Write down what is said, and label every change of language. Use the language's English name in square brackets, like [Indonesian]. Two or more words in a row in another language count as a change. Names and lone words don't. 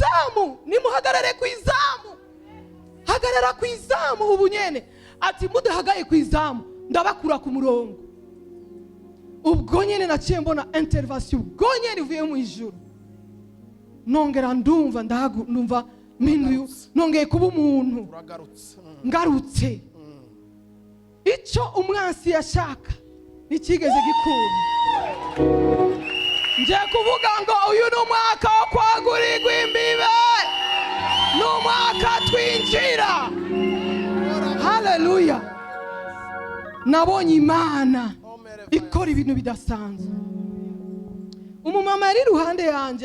[Rundi] izamu hagarara ku izamu ubu nyene ati mudahagaye ku izamu ndabakura ku murongo ubwo nyene naciye mbona intervention ubwo nyene ivuye mu ijuru nongera ndumva minduyu nongeye kuba umuntu ngarutse icyo umwansi yashaka nikigeze gikunda nje kuvuga ngo uyu ni umwaka wo kwagurirwa imbibe ni umwaka twinjira haleluya nabonye Imana ikora ibintu bidasanzwe umumama ari iruhande yanjye